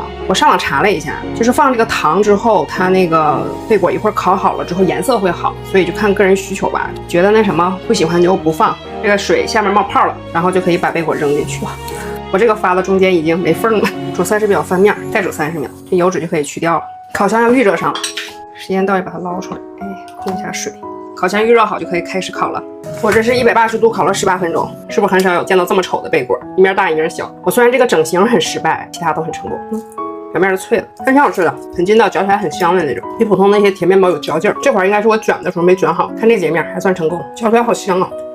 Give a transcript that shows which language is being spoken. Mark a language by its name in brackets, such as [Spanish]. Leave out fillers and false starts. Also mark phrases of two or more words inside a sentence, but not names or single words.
[Chinese] 我上網查了一下，就是放這個糖之後，它那個貝果一會兒烤好了之後顏色會好，所以就看個人需求吧。覺得那什麼不喜歡就不放。這個水下面冒泡了，然後就可以把貝果扔進去。我這個發的中間已經沒縫了，煮30秒翻面，再煮30秒，這油脂就可以去掉了。烤箱要預熱上了，時間到也把它撈出来，控一下水。烤箱預熱好就可以開始烤了。我這是180度烤了18分鐘，是不是很少有見到這麼醜的貝果？一面大一面小。我雖然這個整形很失敗，其他都很成功。表面是脆的，還挺好吃的，很筋道，嚼起來很香的那種，比普通那些甜面包有嚼勁兒。這塊應該是我捲的時候沒捲好，看這截面還算成功，嚼出來好香啊。